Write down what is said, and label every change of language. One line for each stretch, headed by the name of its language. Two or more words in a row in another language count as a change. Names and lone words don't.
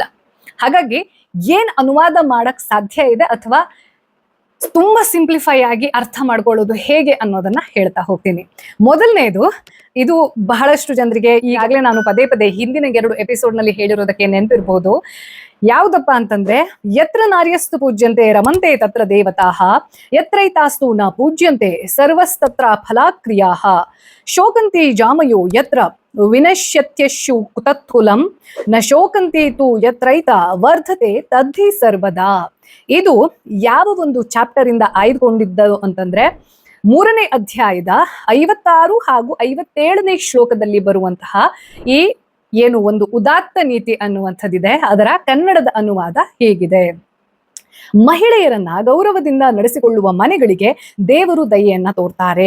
Kannada: ಹಾಗಾಗಿ ಏನ್ ಅನುವಾದ ಮಾಡಕ್ ಸಾಧ್ಯ ಇದೆ ಅಥವಾ ತುಂಬಾ ಸಿಂಪ್ಲಿಫೈ ಆಗಿ ಅರ್ಥ ಮಾಡ್ಕೊಳ್ಳೋದು ಹೇಗೆ ಅನ್ನೋದನ್ನ ಹೇಳ್ತಾ ಹೋಗ್ತೀನಿ. ಮೊದಲನೇದು, ಇದು ಬಹಳಷ್ಟು ಜನರಿಗೆ ಈಗಾಗಲೇ ನಾನು ಪದೇ ಹಿಂದಿನ 2 ಎಪಿಸೋಡ್ ನಲ್ಲಿ ಹೇಳಿರೋದಕ್ಕೆ ನೆನಪಿರ್ಬೋದು. ಯಾವ್ದಪ್ಪ ಅಂತಂದ್ರೆ,
Sanskrit: ಯತ್ರ ನಾರ್ಯಸ್ತು ಪೂಜ್ಯಂತೆ ರಮಂತೆ ತತ್ರ ದೇವತಾಃ, ಯತ್ರೈತಾಸ್ತು ನ ಪೂಜ್ಯಂತೆ ಸರ್ವಸ್ತತ್ರ ಫಲಾಕ್ರಿಯಾಃ, ಶೋಕಂತಿ ಜಾಮಯೋ ಯತ್ರ ವಿನಶ್ಯತ್ಯಶ್ಯು ಕುತತ್ಕುಲಂ, ನ ಶೋಕಂತಿ ತು ಯತ್ರೈತ ವರ್ಧತೆ ತದ್ಧಿ ಸರ್ವದಾ.
Kannada: ಇದು ಯಾವ ಒಂದು ಚಾಪ್ಟರ್ ಇಂದ ಆಯ್ದುಕೊಂಡಿದ್ದು ಅಂತಂದ್ರೆ 3ನೇ ಅಧ್ಯಾಯದ 56 ಹಾಗೂ 57ನೇ ಶ್ಲೋಕದಲ್ಲಿ ಬರುವಂತಹ ಈ ಏನು ಒಂದು ಉದಾತ್ತ ನೀತಿ ಅನ್ನುವಂಥದ್ದಿದೆ, ಅದರ ಕನ್ನಡದ ಅನುವಾದ ಹೇಗಿದೆ: ಮಹಿಳೆಯರನ್ನ ಗೌರವದಿಂದ ನಡೆಸಿಕೊಳ್ಳುವ ಮನೆಗಳಿಗೆ ದೇವರು ದಯೆಯನ್ನ ತೋರ್ತಾರೆ.